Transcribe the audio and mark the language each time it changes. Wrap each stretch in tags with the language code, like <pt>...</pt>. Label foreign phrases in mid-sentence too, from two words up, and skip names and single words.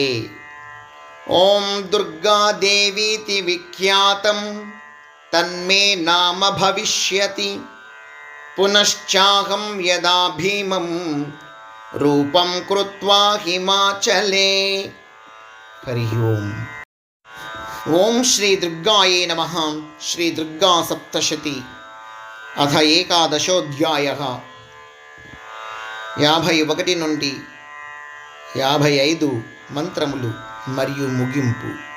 <sa>ॐ दुर्गादेवीति विख्यातं तन्मे नाम भविष्यति। पुनश्चाहं यदा भीमं रूपं कृत्वा हिमाचले। हरिः ओम्। ఓం శ్రీ దుర్గాయే నమః. శ్రీ దుర్గా సప్తశతి అథ ఏకాదశోధ్యాయః.</sa> <te>51 నుండి 55 మంత్రములు మరియు ముగింపు.</te>